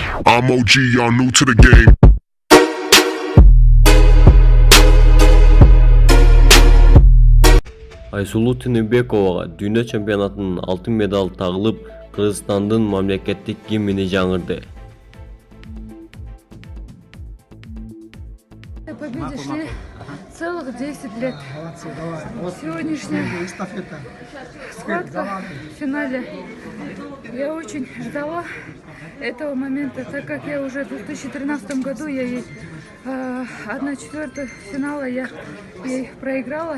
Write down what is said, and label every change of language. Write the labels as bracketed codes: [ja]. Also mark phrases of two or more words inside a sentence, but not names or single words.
[en] I'm OG, y'all new to the game. [ky] Айсулуу Тыныбековага дүйнө чемпионатынын алтын медалы тагылып, Кыргызстандын мамлекеттик гимни жаңырды. [ru] Победе шли целых 10 лет. Сегодняшняя схватка в финале. Я очень ждала этого момента, так как я уже в 2013 году 1/4 финала я ей проиграла.